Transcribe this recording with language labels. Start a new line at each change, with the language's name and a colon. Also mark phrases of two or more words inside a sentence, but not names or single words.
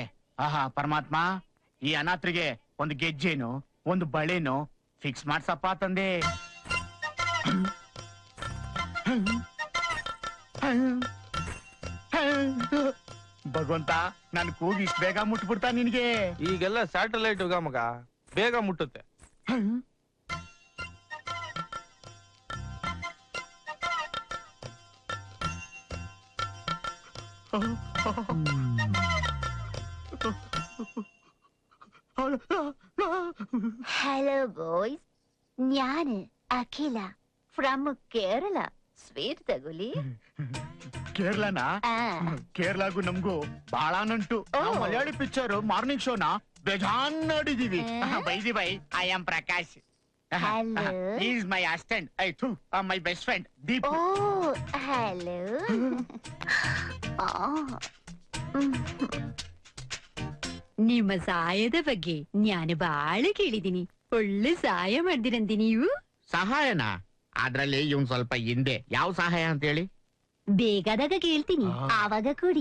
Kannada: ಆಹಾ ಪರಮಾತ್ಮ, ಈ ಅನಾಥರಿಗೆ ಒಂದು ಗೆಜ್ಜೆನು ಒಂದು ಬಳೆನು ಫಿಕ್ಸ್ ಮಾಡ್ಸಪ್ಪ ತಂದೆ. ಭಗವಂತ, ನನ್ ಕೂಗಿ ಇಷ್ಟ ಬೇಗ ಮುಟ್ಬಿಡ್ತಾ ನಿನ್ಗೆ? ಈಗೆಲ್ಲ ಸ್ಯಾಟಲೈಟ್ ಯುಗ ಮಗ, ಬೇಗ ಮುಟ್ಟುತ್ತೆ.
English: hello boys,
Malayalam: ഞാൻ അഖില
English: from Kerala.
Kannada: ಸ್ವೀಟ್ ತಗೊಳ್ಳಿ. ಕೇರಳನಾ? ಕೇರಳಗೂ ನಮ್ಗೂ ಬಹಳ ನಂಟು. ನಾವು ಮಲಯಾಳಿ ಪಿಕ್ಚರ್
English: morning showna
Kannada: ಬೇಜಾನ್ ನೋಡಿದೀವಿ.
English: by the way, I am Prakash. Is my assistant. My best friend Deep. Oh hello.
Kannada: ನಿಮ್ಮ ಸಹಾಯದ ಬಗ್ಗೆ ನಾನು ಬಾಳ ಕೇಳಿದೀನಿ. ಒಳ್ಳೆ ಸಹಾಯ ಮಾಡ್ದಿರಂತೆ ನೀವು. ಸಹಾಯನಾ? ಅದ್ರಲ್ಲಿ ಇವ್ನ್ ಸ್ವಲ್ಪ ಹಿಂದೆ. ಯಾವ ಸಹಾಯ ಅಂತ ಹೇಳಿ? ಬೇಕಾದಾಗ ಕೇಳ್ತೀನಿ, ಆವಾಗ ಕೊಡಿ.